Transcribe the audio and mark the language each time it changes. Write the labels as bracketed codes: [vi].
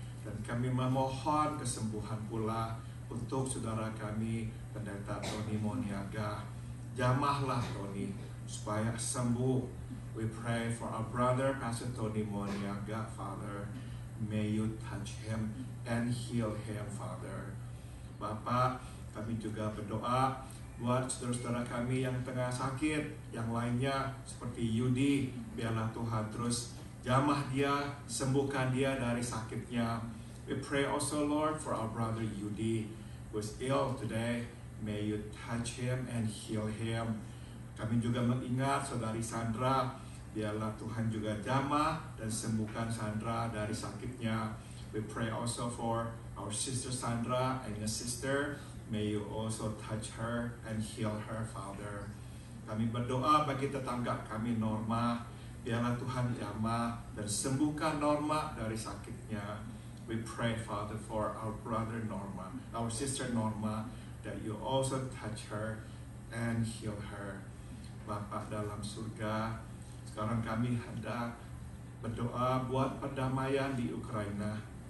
[id] Dan kami memohon kesembuhan pula untuk saudara kami Pendeta Tony Moniaga. Jamahlah Tony supaya sembuh. [en] We pray for our brother Pastor Tony Moniaga, Father. May you touch him and heal him, Father. [id] Bapak, kami juga berdoa buat saudara-saudara kami yang tengah sakit, yang lainnya seperti Yudi. Biarlah Tuhan terus jamah dia, sembuhkan dia dari sakitnya. [en] We pray also, Lord, for our brother Yudi, who is ill today. May you touch him and heal him. [id] Kami juga mengingat saudari Sandra. Biarlah Tuhan juga jamah dan sembuhkan Sandra dari sakitnya. [en] We pray also for our sister Sandra and your sister. May you also touch her and heal her, Father. [id] Kami berdoa bagi tetangga kami Norma. Biarlah Tuhan jamah dan sembuhkan Norma dari sakitnya. [en] We pray, Father, for our brother Norma, our sister Norma, that you also touch her and heal her. [id] Bapa dalam surga, sekarang kami hendak berdoa buat perdamaian di Ukraina.